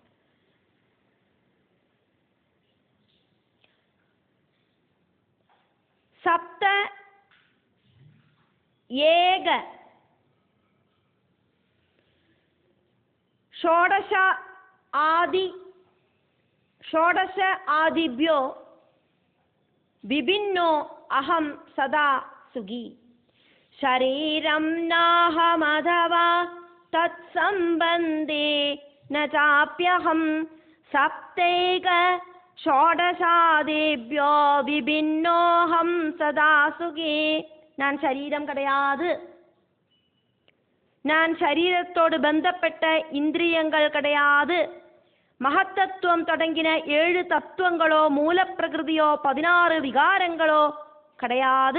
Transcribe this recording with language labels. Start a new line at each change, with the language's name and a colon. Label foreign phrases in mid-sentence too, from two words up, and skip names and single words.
Sanskrit: सप्त एक षोडश ஆதிभ्यो विभिन्नो अहम सदा सुखी. शरीरं नाहमथवा तत्सम्बन्धे न चाप्यहं सप्तैक ஷோடசாதிभ्यो विभिन्नोऽहं सदा सुखी.
Tamil: நான் சரீரம் கிடையாது, நான் சரீரத்தோடு பந்தப்பட்ட இந்திரியங்கள் கிடையாது, மகத்தத்துவம் தொடங்கின 7 தத்துவங்களோ மூலப்பிரகிருதியோ 16 விகாரங்களோ கிடையாது.